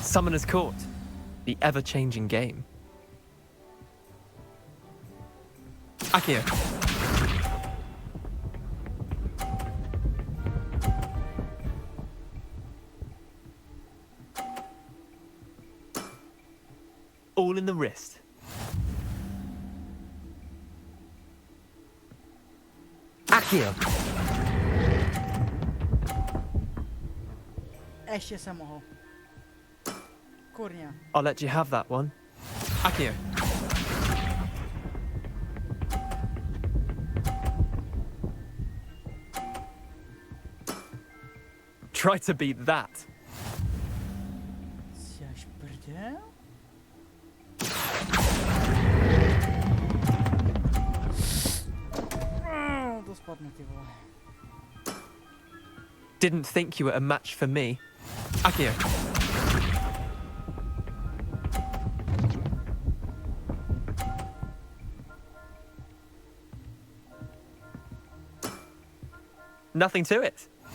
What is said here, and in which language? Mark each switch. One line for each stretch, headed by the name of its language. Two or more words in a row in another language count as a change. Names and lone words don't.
English: Summoner's Court. The ever-changing game. Akio. All in the wrist. Akio.
Czech: Ještě jsem mohl. Kurňa.
English: I'll let you have that one. Akio. Try to beat that.
Czech: Jsi prdel? To spadne, ty vole.
English: Didn't think you were a match for me. Akio. Nothing to it.